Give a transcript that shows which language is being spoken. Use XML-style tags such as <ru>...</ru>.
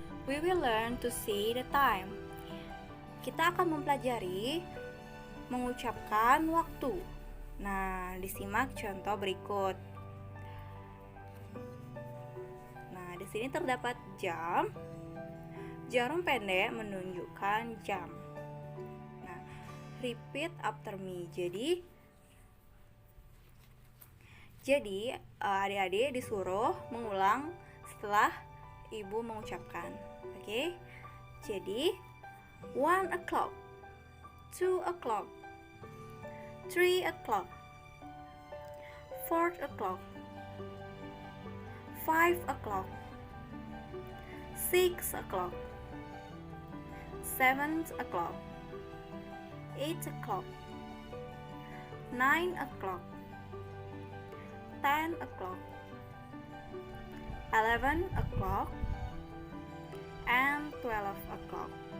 <en>We will learn to say the time.</en> <id>Kita akan mempelajari mengucapkan waktu. Nah, disimak contoh berikut. Nah, di sini terdapat jam. Jarum pendek menunjukkan jam.</id> <en>Nah, repeat after me.</en> <id>Jadi adik-adik disuruh mengulang setelah ibu mengucapkan. Oke?</id> <en>Jadi 1 o'clock, 2 o'clock, 3 o'clock, 4 o'clock, 5 o'clock, 6 o'clock, 7 o'clock, 8 o'clock, 9 o'clock, 10 o'clock, 11 o'clock, and 12 o'clock.</en>